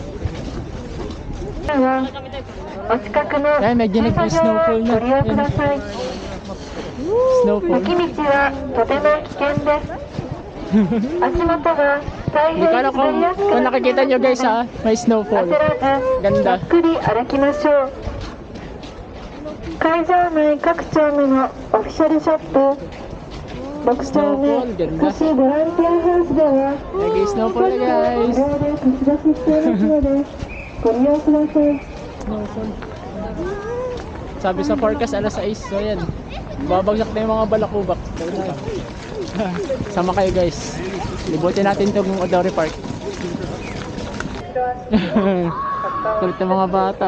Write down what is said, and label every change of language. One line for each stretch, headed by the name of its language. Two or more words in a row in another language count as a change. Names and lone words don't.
Filipino: Ay, medyo nag-snowfall na. Snowfall. Hindi ko alam kung nakikita nyo guys ha, may snowfall. Ganda.
Japanese: 会場内各丁目のオフィシャルショップ6丁目都市ボランティアハウスでは
Filipino: Nag-snowfall na guys.
Japanese: 無料で貸し出ししていますのでご利用ください。
Filipino: Snowfall. Sabi sa forecast alas 6, so yan. Babagsak na yung mga balakubak. Sama kayo guys. Libutin natin itong Odori Park. Kulit ng mga bata.